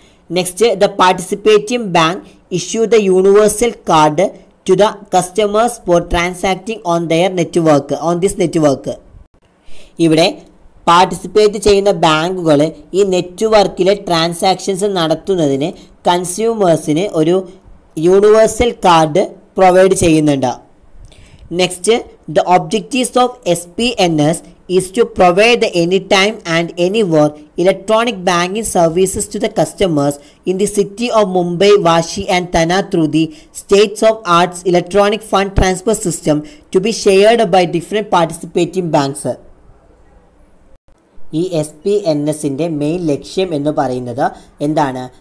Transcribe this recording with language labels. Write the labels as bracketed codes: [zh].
[en] Next, the participating bank issue the universal card to the customers for transacting on this network. [ml] ഇവിടെ participate ചെയ്യുന്ന ബാങ്കുകൾ ഈ നെറ്റ്വർക്കിലെ transactions നടത്തുന്നതിന് കൺസ്യൂമേഴ്സിന് ഒരു യൂണിവേഴ്സൽ കാർഡ് പ്രൊവൈഡ് ചെയ്യുന്നുണ്ട്. Next, [en] the objectives of SPNS is to provide the anytime and anywhere electronic banking services to the customers in the city of Mumbai, Vashi and Thane through the state-of-the-art electronic fund transfer system to be shared by different participating banks. [ml] ഈ SPNSൻ്റെ main ലക്ഷ്യം എന്ന് പറയുന്നത് എന്താണ്?